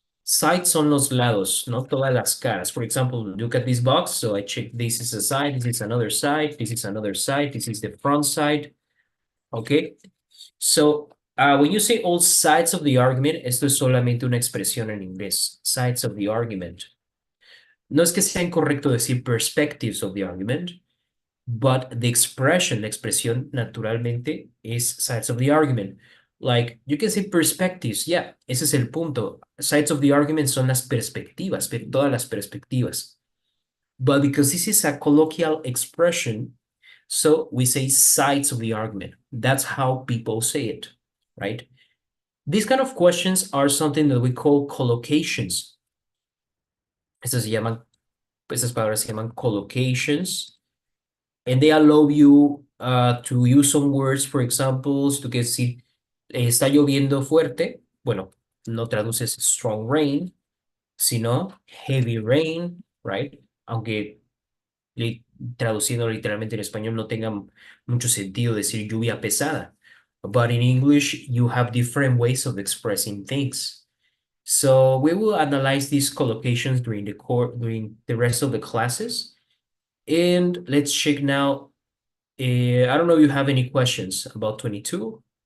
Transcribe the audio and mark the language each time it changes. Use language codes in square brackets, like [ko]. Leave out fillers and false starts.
[es] Sides son los lados, no todas las caras. [en] For example, look at this box. So I check this is a side, this is another side, this is another side, this is the front side. Okay. So when you say all sides of the argument, [es] esto es solamente una expresión en inglés. [en] Sides of the argument. [es] No es que sea incorrecto decir [en] perspectives of the argument, but the expression, [es] la expresión naturalmente es [en] sides of the argument. Like, you can say perspectives, yeah, [es] ese es el punto. [en] Sides of the argument [es] son las perspectivas, todas las perspectivas. [en] But because this is a colloquial expression, so we say sides of the argument. That's how people say it, right? These kind of questions are something that we call collocations. [es] Estas palabras se llaman collocations. [en] And they allow you to use some words, for example, to [es] que si está lloviendo fuerte, bueno, no traduces [en] strong rain, sino heavy rain, right? [es] Aunque traduciendo literalmente en español no tenga mucho sentido decir lluvia pesada. [en] But in English, you have different ways of expressing things. So we will analyze these collocations during the rest of the classes. And let's check now. I don't know if you have any questions about 22.